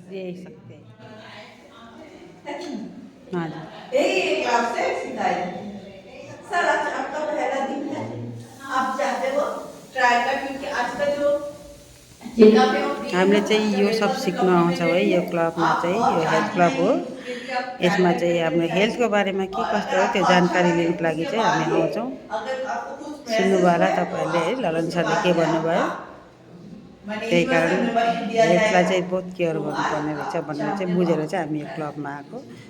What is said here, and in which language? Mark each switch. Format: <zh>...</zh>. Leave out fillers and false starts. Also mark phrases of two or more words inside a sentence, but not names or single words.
<hi>देख सकते हैं। हाँ जी। यही क्लास से सिखाई। सर आज आपका पहला दिन है, आप चाहते हो ट्राई का, क्योंकि आज का जो</hi> <ne>हामीले चाहिँ यो सब सिक्न आउँछौँ है। यो क्लबमा चाहिँ, यो हेल्थ क्लब हो। यसमा चाहिँ हाम्रो हेल्थको बारेमा के कस्तो हो त्यो जानकारी लिनको लागि चाहिँ हामी आउँछौँ। सुन्नुभयो होला तपाईँहरूले है, ललन सरले के भन्नुभयो। त्यही कारण हेल्थलाई चाहिँ बहुत केयर गर्नुपर्ने रहेछ भनेर चाहिँ बुझेर चाहिँ हामी यो क्लबमा आएको।</ne>